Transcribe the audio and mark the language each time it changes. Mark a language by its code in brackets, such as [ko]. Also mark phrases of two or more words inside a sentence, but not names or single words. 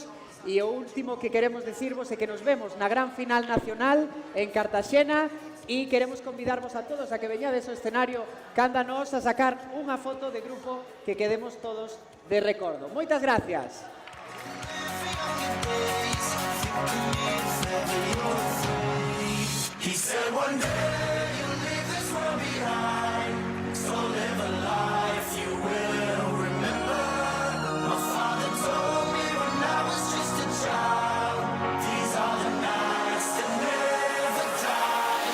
[gl] E o último que queremos decirvos é que nos vemos na gran final nacional en Cartaxena e queremos convidarvos a todos a que veñades ao escenario canda nos a sacar unha foto de grupo que quedemos todos de recordo. Moitas gracias. [en] He said one day you'll leave this world behind, so live a life you will remember. My father told me when I was just a child, these are the nights that never die.